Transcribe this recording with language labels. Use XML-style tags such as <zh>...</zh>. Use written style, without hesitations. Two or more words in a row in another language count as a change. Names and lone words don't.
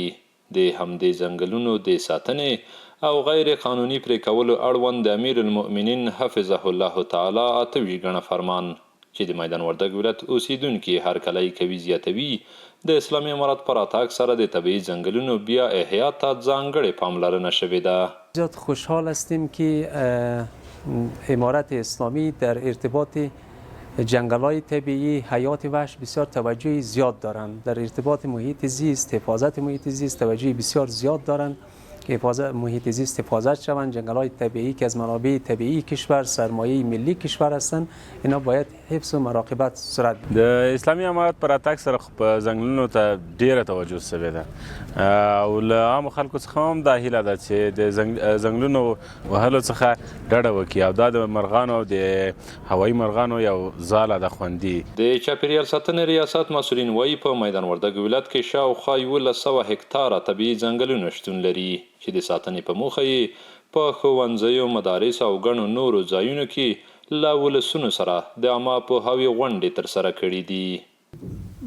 <ps>د همدې ځنګلونو د ساتنې او غیر قانوني پرې کولو اړوند د امیر المؤمنین</ps> <ar>حفظه الله تعالی</ar> <ps>28 ګڼه فرمان چې د میدان وردګ ولایت اوسیدونکي هرکلی کوي زیاتوي د اسلامي امارت په راتګ سره د طبیعي ځنګلونو بیا احیا ته ځانګړې پاملرنه شوې ده.</ps> <fa>زیاد خوشحال هستیم که امارت اسلامی در ارتباط جنگل‌های طبیعی حیات وحش بسیار توجه زیاد دارند. در ارتباط محیط زیست، حفاظت محیط زیست توجه بسیار زیاد دارند که حفاظت محیط زیست حفاظت شوند. جنگل‌های طبیعی که از منابع طبیعی کشور، سرمایه ملی کشور هستند، اینا باید حفظ و مراقبت صورت بدهد.</fa> <ps>د اسلامي امارت پر راتګ سره په ځنګلونو ته ډیره توجه شوې ده او له عامو خلکو څخه هم دا هیله ده چې د ځنګلونو وهلو څخه ډډه وکړي او دا د مرغانو او د هوایي مرغانو یو ځاله ده خوندي. د چاپیریال ساتنې ریاست مسؤلین وایي په میدان وردګ ولایت کې شاوخوا 1100 هکتاره طبیعي ځنګلونه شتون لري چې د ساتنې په موخه یې په ښوونځیو، مدارس او ګڼو نورو ځایونو کې له ولسونو سره د عامه پوهاوي غونډې ترسره کړي دي.</ps>